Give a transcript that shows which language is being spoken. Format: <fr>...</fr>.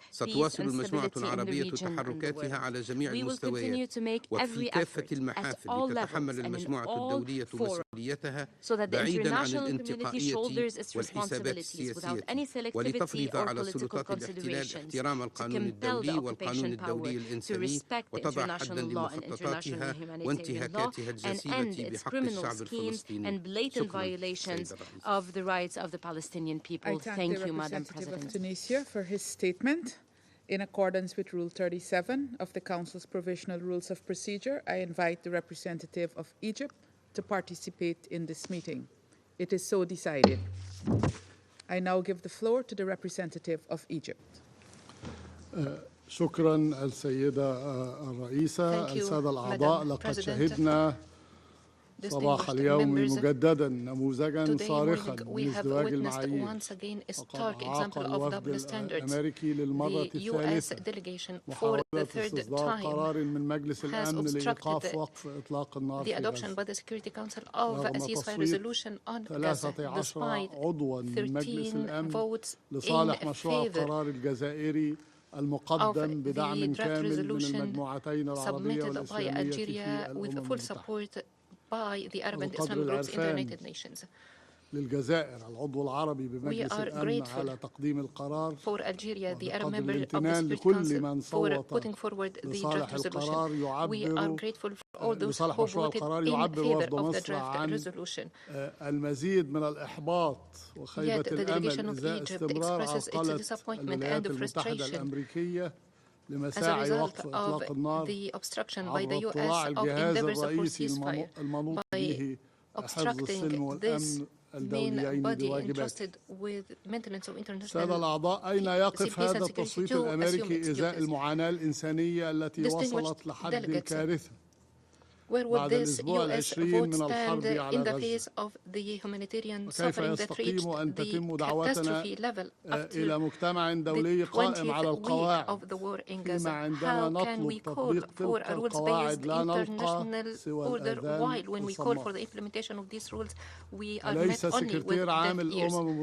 <ar>ستواصل المجموعة العربية تحركاتها على جميع المستويات وفي كافة المحافل لتتحمل المجموعة الدولية مسؤوليتها بعيدا عن الانتقائية والحسابات السياسية ولتفرض على سلطات الاحتلال احترام القانون الدولي والقانون الدولي الإنساني وتضع حدا لمخططاتها وانتهاكاتها الجسيمة بحق الشعب الفلسطيني. شكرا.</ar> <en>of the rights of the Palestinian people. Thank you, Madam President. Of Tunisia for his statement. In accordance with Rule 37 of the Council's Provisional Rules of Procedure, I invite the representative of Egypt to participate in this meeting. It is so decided. I now give the floor to the representative of Egypt.</en> <ar>شكرا السيدة الرئيسة. السادة الأعضاء، لقد شهدنا صباح اليوم مجددا نموذجا صارخا من ازدواج المعايير وقد عاقب الوفد الأمريكي للمرة الثالثة محاولة استصدار قرار من مجلس الأمن لإيقاف وقف إطلاق النار في غزة رغم تصويت 13 عضوا من مجلس الأمن لصالح مشروع القرار الجزائري المقدم بدعم كامل من المجموعتين العربية والإسلامية في الأمم المتحدة.</ar> <en>by the Arab and Islamic groups in the United Nations.</en> <ar>للجزائر العضو العربي بمجلس الأمن على تقديم القرار</ar> <en>for Algeria, the Arab member of the Security Council for putting forward the draft resolution. We are grateful for all those who voted in favor of the draft resolution.</en> <ar>المزيد من الإحباط وخيبة الأمل إزاء استمرار عرقلة الولايات المتحدة الأمريكية لمساعي وقف إطلاق النار عبر اطلاع الجهاز الرئيسي المنوط به حفظ السلم والأمن الدوليين بواجباته. سادة الأعضاء، أين يقف هذا التصويت الأمريكي إزاء المعاناة الإنسانية التي وصلت لحد الكارثة؟</ar> <en>Where would this U.S. vote stand in the face of the humanitarian suffering that reached the catastrophe level after the 20th week of the war in Gaza? How can we call for a rules-based international order while when we call for the implementation of these rules, we are met only with deaf ears?</en>